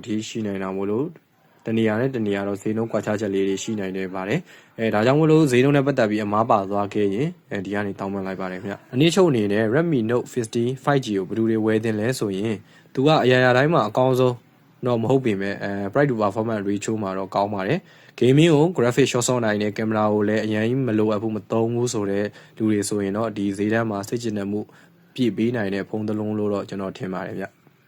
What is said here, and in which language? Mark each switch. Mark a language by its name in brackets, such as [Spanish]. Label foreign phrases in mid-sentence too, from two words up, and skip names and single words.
[Burmese] ထိရှိနိုင်တာမို့လို့တနေရာနဲ့တနေရာတော့ဈေးနှုန်းကွာခြားချက်လေးတွေရှိနိုင်တယ်ပါတယ်ဒါကြောင့်မို့လို့ဈေးနှုန်းနဲ့ပတ်သက်ပြီးအမားပါသွားခဲ့ရင်ဒီကနေတောင်းပန်လိုက်ပါတယ်ခင်ဗျအနည်းချုပ်အနေနဲ့ Redmi Note 50 5G ကိုဘယ်သူတွေဝယ်တင်လဲဆိုရင်သူကအရာရာတိုင်းမှာအကောင်းဆုံးတော့မဟုတ်ပေမဲ့ [English] price to performance ratio [Burmese] မှာတော့ကောင်းပါတယ် gaming ကို [English] graphic shot [Burmese] ဆော့နိုင်တဲ့ကင်မရာကိုလည်းအရင်မလိုအပ်ဘူးမသုံးဘူးဆိုတဲ့လူတွေဆိုရင်တော့ဒီဈေးတန်းမှာစိတ်ကျဉ်တဲ့မှုပြည့်ပေးနိုင်တဲ့ဖုန်းတစ်လုံးလို့တော့ကျွန်တော်ထင်ပါတယ်ဗျ